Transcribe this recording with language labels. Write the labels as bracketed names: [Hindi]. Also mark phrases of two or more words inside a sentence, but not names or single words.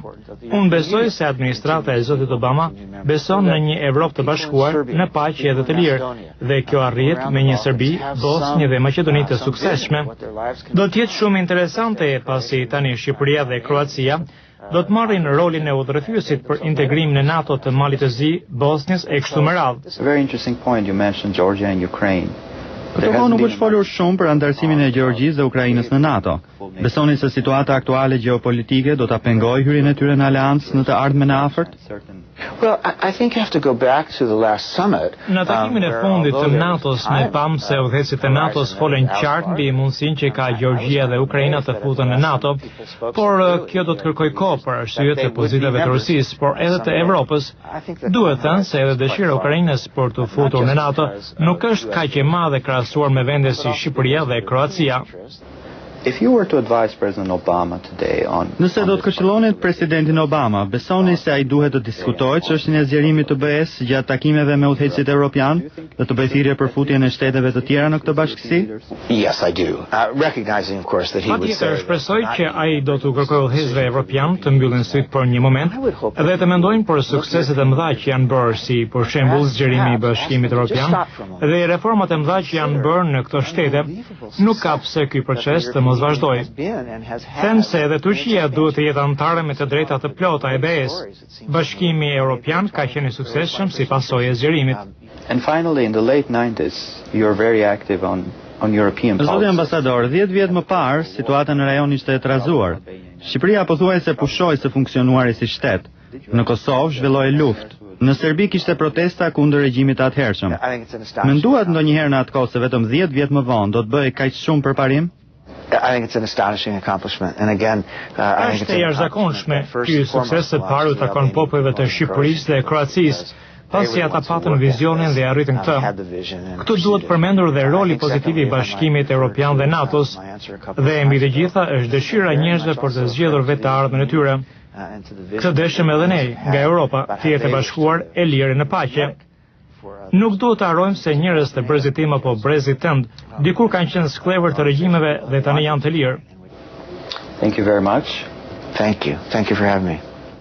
[Albanian] Unë besoj se administrata e zotit Obama beson në një Evropë të bashkuar, në paqe dhe të lirë, dhe kjo arrihet me një Serbi, Bosnjë dhe Maqedoni të suksesshme. Do të jetë shumë interesante pasi tani Shqipëria dhe Kroacia do të marrin rolin e udhëheqësit për integrimin në NATO të Malit të Zi, Bosnjës e kështu me radhë. [English] It's a very interesting point you mentioned Georgia and Ukraine. [Albanian] Këto kohë nuk është folur shumë për anëtarësimin e Gjeorgjisë dhe Ukrainës në NATO. Besoni se situata aktuale gjeopolitike do ta pengojë hyrjen e tyre në aleancë në të ardhmen e afërt? [English] Well, I think you have to go back to the last summit. [Albanian] Në takimin e fundit të NATO-s ne pam se udhëheqësit e NATO-s folën qartë mbi mundësinë që ka Gjeorgjia dhe Ukraina të futen në NATO, por kjo do të kërkojë kohë për arsyet e pozitave të Rusisë, por edhe të Evropës. Duhet thënë se edhe dëshira e Ukrainës për të futur në NATO nuk është kaq e madhe krahasuar me vende si Shqipëria dhe Kroacia. [English] If you were to advise President Obama today on [Albanian] Nëse do të këshillonit presidentin Obama, besoni se ai duhet të diskutojë çështjen e zgjerimit të BE-s gjatë takimeve me udhëheqësit evropian dhe të bëjë thirrje për futjen e shteteve të tjera në këtë bashkësi? [English] Yes, I do. Recognizing, of course, that he would say. [Albanian] Shpresoj që ai do të kërkojë udhëheqësve evropian të mbyllin syt për një moment dhe të mendojnë për sukseset e mëdha që janë bërë, si për shembull zgjerimi i Bashkimit Evropian dhe reformat e mëdha që janë bërë në këto shtete. Nuk ka pse ky proces të mos vazhdoj. Them se edhe Turqia duhet të jetë anëtare me të drejta të plota e BE-s. Bashkimi Evropian ka qenë i suksesshëm si pasojë e zgjerimit. [English] And finally, in the late 90s, you were very active on European [Albanian] Zoti [English] policy. [Albanian] ambasador, 10 vjet më parë, situata në rajon ishte e trazuar. Shqipëria pothuajse pushoi së funksionuari si shtet. Në Kosovë zhvilloi luftë. Në Serbi kishte protesta kundër regjimit të atëhershëm. Menduat ndonjëherë në atë kohë se vetëm 10 vjet më vonë do të bëhej kaq shumë përparim? [English] I think it's an astonishing accomplishment. And again, I think [Albanian] Është e jashtëzakonshme. Ky sukses së paru takon popujve të Shqipërisë dhe Kroacisë, pasi ata patën vizionin dhe arritën këtë. Këtu duhet përmendur dhe roli pozitiv i Bashkimit Evropian dhe NATO-s, dhe mbi të gjitha është dëshira e njerëzve për të zgjedhur vetë të ardhmen e tyre. Këtë dëshëm edhe ne, nga Europa, të jetë e bashkuar e lirë në paqe. Nuk duhet të harrojmë se njerëz të brezit tim apo brezit tënd dikur kanë qenë sklever të regjimeve dhe tani janë të lirë. [English] Thank you very much. Thank you. Thank you for having me.